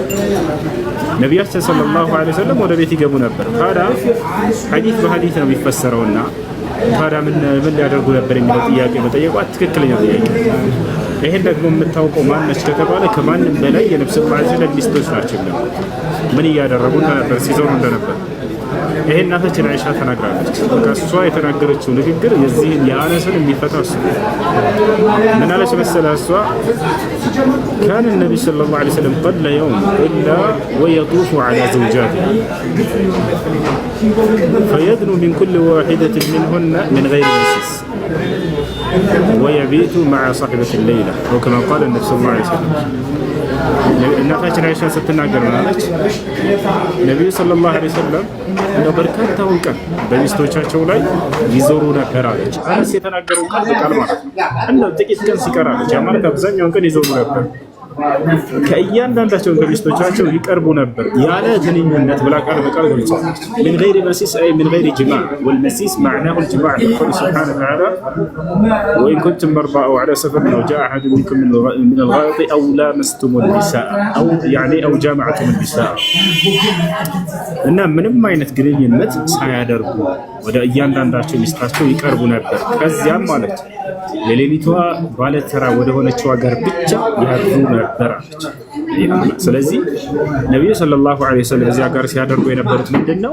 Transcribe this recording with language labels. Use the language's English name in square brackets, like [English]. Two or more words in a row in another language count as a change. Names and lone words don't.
[Amharic] ነቢያችን [Arabic] صلى الله عليه وسلم [Amharic] ወደ ቤት ይገቡ ነበር። ታዲያ ሐዲስ በሐዲስ ነው የሚፈሰረውና ታዲያ ምን ሊያደርጉ ነበር የሚለው ጥያቄ መጠየቋ ትክክለኛ ጥያቄ። ይሄን ደግሞ የምታውቀው ማነች ከተባለ ከማንም በላይ የነብዩ [Arabic] صلى الله عليه وسلم [Amharic] ሚስቶች ናቸው። ምን እያደረጉ ነበር ሲዞሩ እንደነበር ይሄ እናታችን አይሻ ተናግራለች። ከሷ የተናገረችው ንግግር የዚህን የአነስን የሚፈታ እሱ ምን አለች መሰለህ? [Arabic] እሷ كان النبي صلى الله عليه وسلم قل يوم إلا ويطوف على زوجاته فيدنو من كل واحدة منهن من غير مسيس ويبيت مع صاحبة الليلة وكما قال النبي صلى الله عليه وسلم [Amharic] እናታችን አይሻ ስትናገር ማለች ነብዩ [Arabic] صلى الله عليه وسلم [Amharic] እንደው በርካታውን ቀን በሚስቶቻቸው ላይ ይዞሩ ነበር አለች። አነስ የተናገረው ቃል በቃል ማለት ነው። እንደው ጥቂት ቀን ሲቀር አለች ማለት አብዛኛውን ቀን ይዞሩ ነበር። ከእያንዳንዳቸው ከሚስቶቻቸው ይቀርቡ ነበር ያለ ግንኙነት ብላ ቃል በቃል ገልጻለች። [Arabic] من غير مسيس أي من غير جماع والمسيس معناه الجماع يقول سبحانه وتعالى وإن كنتم مرضى أو على سفر أو جاء أحد منكم من الغائط أو لامستم النساء أو يعني أو جامعتم النساء [Amharic] እና ምንም አይነት ግንኙነት ሳያደርጉ ወደ እያንዳንዳቸው ሚስታቸው ይቀርቡ ነበር። ከዚያም ማለት ለሌሊቷ ባለተራ ወደ ሆነችው ሀገር ብቻ ያድሩ ነበር አለች። ስለዚህ ነብዩ [Arabic] صلى الله عليه وسلم [Amharic] እዚያ ጋር ሲያደርጉ የነበሩት ምንድነው?